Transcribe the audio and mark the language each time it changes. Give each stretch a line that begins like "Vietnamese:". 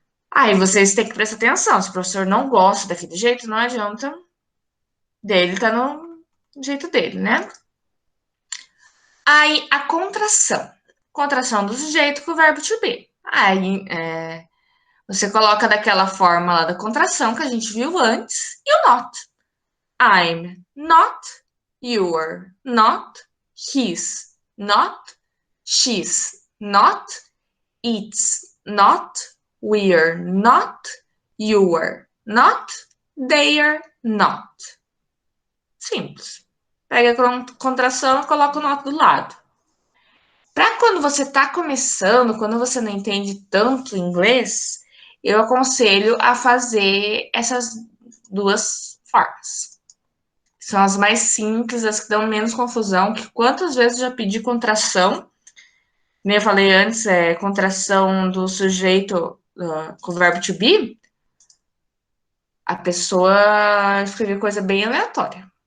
Portuguese: Aí vocês têm que prestar atenção. Se o professor não gosta daquele jeito, não adianta dele tá no jeito dele, né? Aí a contração. Contração do sujeito com o verbo to be. Aí você coloca daquela forma lá da contração que a gente viu antes e o not.
English: I'm not, you're not, he's not, she's not, it's not, we're not, you're not, they're not.
Portuguese: Simples. Pega a contração e coloca o not do lado. Para quando você está começando, quando você não entende tanto inglês, eu aconselho a fazer essas duas formas. São as mais simples, as que dão menos confusão, que quantas vezes eu já pedi contração, como eu falei antes, contração do sujeito com o verbo to be, a pessoa escreveu coisa bem aleatória.